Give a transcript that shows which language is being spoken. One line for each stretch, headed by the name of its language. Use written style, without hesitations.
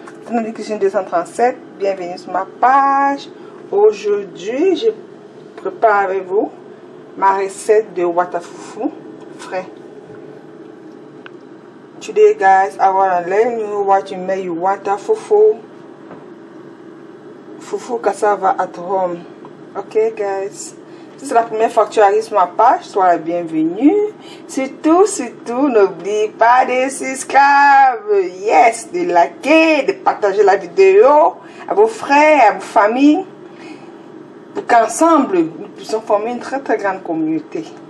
French: Dans Cuisine 237, bienvenue sur ma page. Aujourd'hui, je prépare avec vous ma recette de watafufu frais.
English: Today guys, I want to learn you what to make your watafufu cassava at home.
French: Okay guys, si c'est la première fois que tu arrives sur ma page, sois la bienvenue. Surtout, n'oublie pas de subscribe, yes, de liker, de partager la vidéo à vos frères, à vos familles, pour qu'ensemble, nous puissions former une très grande communauté.